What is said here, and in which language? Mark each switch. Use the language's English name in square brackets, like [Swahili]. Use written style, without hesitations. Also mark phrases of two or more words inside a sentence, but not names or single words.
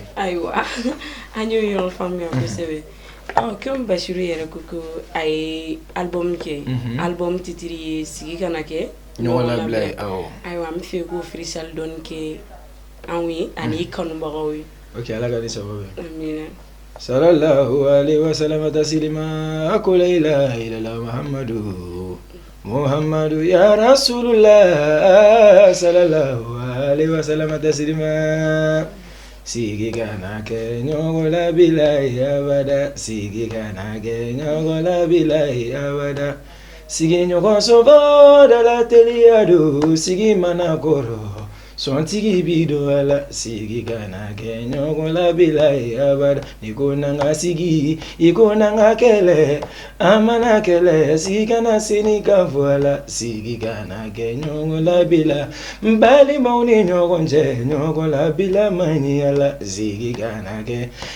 [Bambara] ayiwa an y'o yɔrɔ faamuya kosɛbɛ comme Basiru yɛrɛ ko ko a ye album kɛ album titre ye sigi kana kɛ ɲɔgɔn labila ye ayiwa an bɛ fɛ k'o freestyle dɔɔni kɛ anw ye ani kanubagaw ye ok ala ka ni sababu ye amina [Arabic] صلى الله عليه وسلم تسليما ako لا إله إلا الله محمد يا رسول الله صلى الله عليه وسلم تسليما [Bambara] sigi kana ke ɲɔgɔn labila abada sigi kana ke ɲɔgɔn labila abada sigi ɲɔgɔn sɔgɔ da la teliya do sigi mana kɔrɔ sɔntigi bi do a la sigi kana kɛ ɲɔgɔn labila abada ni ko n'an ka sigi i ko n'an ka kɛlɛ an mana kɛlɛ sigi kana seni ka fɔ a la sigi kana kɛ ɲɔgɔn labila n balimaw ni ɲɔgɔn cɛ ɲɔgɔn labila man ɲi a la sigi kana kɛ